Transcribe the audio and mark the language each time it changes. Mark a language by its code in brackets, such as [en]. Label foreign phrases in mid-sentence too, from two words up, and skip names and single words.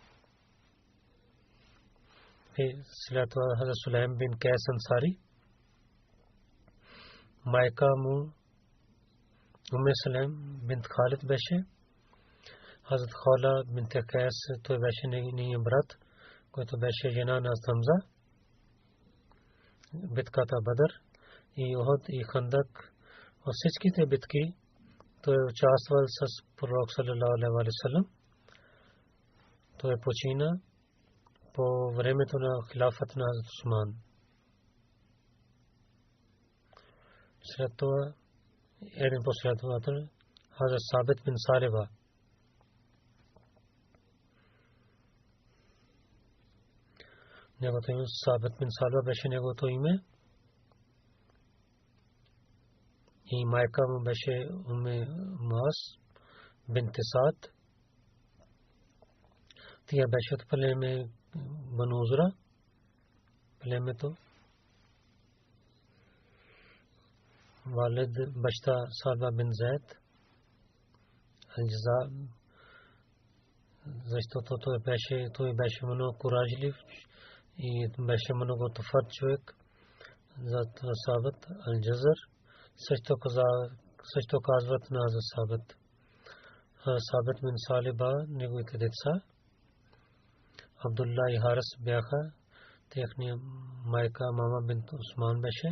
[bg] И след това Хазрат Сулейм бин Кайс Ансари, майка му Умме Салем бинт Халид беше. Хазрат Хала бинт Кайс, той беше нейният брат, който беше жена на Хамза. Битката Бадър и Ухуд и Хандак, във всичките битки той е участвал с пророк [ar] صلى الله عليه وسلم. [bg] Той почина по времето на хилафата на Хазрат Усман. След това един последовател Хазрат Сабит бин Салеба. Неговото име Сабит бин Салеба беше неговото име. И майка му беше Умме Маас бинт Саад. Тя беше от племе Бану Узра, племето. Валид баща Салба бин Зайд Аль-Джаза, защото той беше много куражлив и беше много твърд човек. За Сабит Аль-Джазар също казват на Сабит. Сабит бин Салеба, неговите деца Абдулла и Харис бяха, техния майка мама бинт Усман беше.